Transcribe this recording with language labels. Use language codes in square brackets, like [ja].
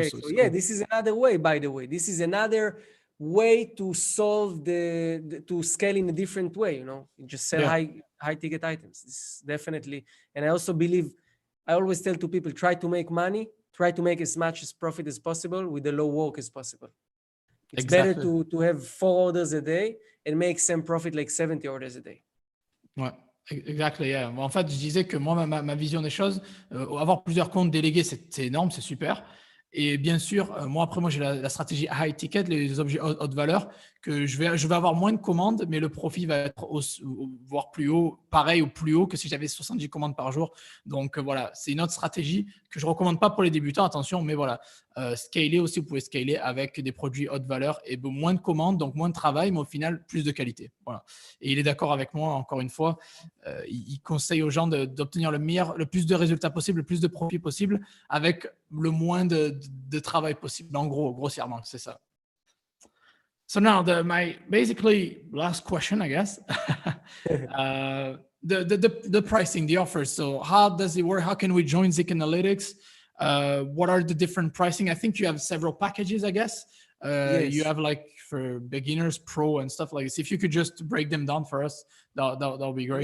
[en] Okay, so yeah, this is another way, by the way. This is another way to solve to scale in a different way, You just sell high ticket items. This is definitely, and I also believe, I always tell to people, try to make money. Try to make as much as profit as possible with the low work as possible. It's better to have 4 orders a day and make some profit like 70 orders a day. [fr] Ouais, [en] exactly. Yeah. [fr] En fait, je disais que moi, ma vision des choses, avoir plusieurs comptes délégués, c'est énorme, c'est super. Et bien sûr, moi, j'ai la stratégie high ticket, les objets haute valeur, que je vais avoir moins de commandes, mais le profit va être voire plus haut, pareil ou plus haut que si j'avais 70 commandes par jour. Donc voilà, c'est une autre stratégie que je ne recommande pas pour les débutants, attention, mais voilà. Scaler aussi, vous pouvez scaler avec des produits haute valeur et moins de commandes, donc moins de travail, mais au final, plus de qualité. Voilà. Et il est d'accord avec moi, encore une fois. Il conseille aux gens d'obtenir le plus de résultats possible, le plus de profit possible, avec le moins de travail possible. En gros, grossièrement, c'est ça. [en] So now my basically last question, I guess, the pricing, the offers. So how does it work? How can we join ZIK Analytics? What are the different pricing? I think you have several packages, I guess. Yes. You have like for beginners, pro, and stuff like this. If you could just break them down for us, that would be great.